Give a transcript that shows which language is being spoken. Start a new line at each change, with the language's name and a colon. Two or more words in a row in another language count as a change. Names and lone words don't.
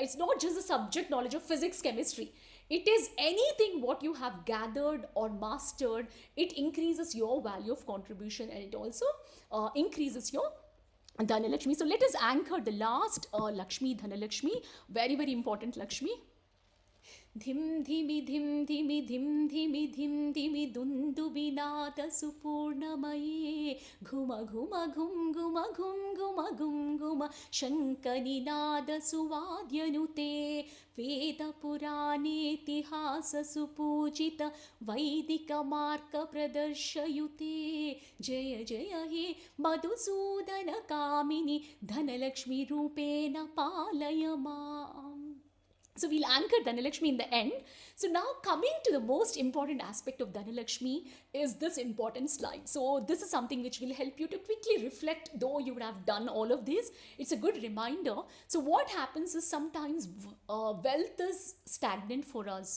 English: It's not just the subject knowledge of physics, chemistry. It is anything what you have gathered or mastered. It increases your value of contribution, and it also increases your Dhanalakshmi. So let us anchor the last Lakshmi, Dhanalakshmi, very, very important Lakshmi.
Sanskrit: धिम् धिमि धिम् धिमि धिम् धिमि धिम् धिमि दुन्दुभि नाद सुपूर्णमये घुम घुम घुम् घुम घुम् घुम घुम् घुम शङ्ख निनाद सुवाद्यनुते वेद पुराणेतिहास सुपूजित वैदिक मार्ग प्रदर्शयुते जय जय हे मधुसूदन कामिनि धनलक्ष्मि रूपेण पालय माम्.
English: So we'll anchor Dhanalakshmi in the end. So now coming to the most important aspect of Dhanalakshmi is this important slide. So this is something which will help you to quickly reflect, though you would have done all of this. It's a good reminder. So what happens is sometimes wealth is stagnant for us.